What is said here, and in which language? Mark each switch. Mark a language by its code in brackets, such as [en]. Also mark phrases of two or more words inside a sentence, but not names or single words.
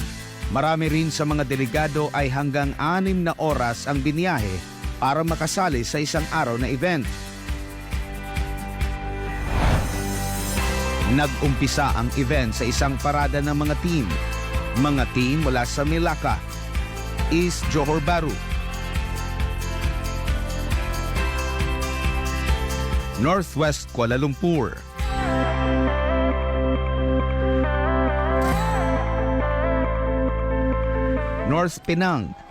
[tl] Marami rin sa mga delegado ay hanggang 6 na oras ang biniyahe para makasali sa isang araw na event. Nag-umpisa ang event sa isang parada ng mga team. Mga team mula sa Melaka, East Johor Bahru, Northwest Kuala Lumpur, North Penang,